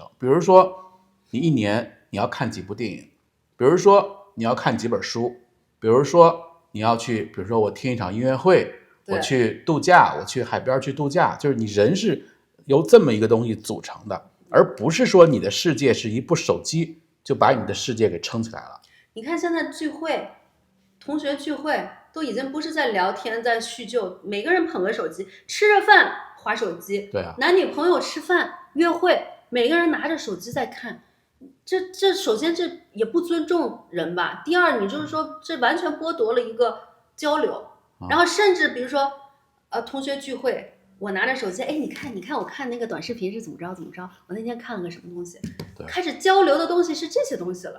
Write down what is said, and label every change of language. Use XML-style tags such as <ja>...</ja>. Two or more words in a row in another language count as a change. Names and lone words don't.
<zh>比如說，你一年你要看幾部電影，比如說你要看幾本書，比如說你要去，比如說我聽一場音樂會，我去度假，我去海邊去度假，就是你人是由這麼一個東西組成的。而不是說你的世界是一部手機就把你的世界给撐起來了。你看現在聚會，同學聚會都已經不是在聊天，在敘舊，每個人捧個手機，吃着飯滑手機，對啊，男女朋友吃飯約會，每個人拿着手機在看，這首先這也不尊重人吧。第二，你就是说這完全剝奪了一個交流，然後甚至比如說同學聚會。我拿着手機，哎，你看，我看那個短視頻是怎麼着？我那天看了個什麼東西？開始交流的東西是這些東西了。</zh>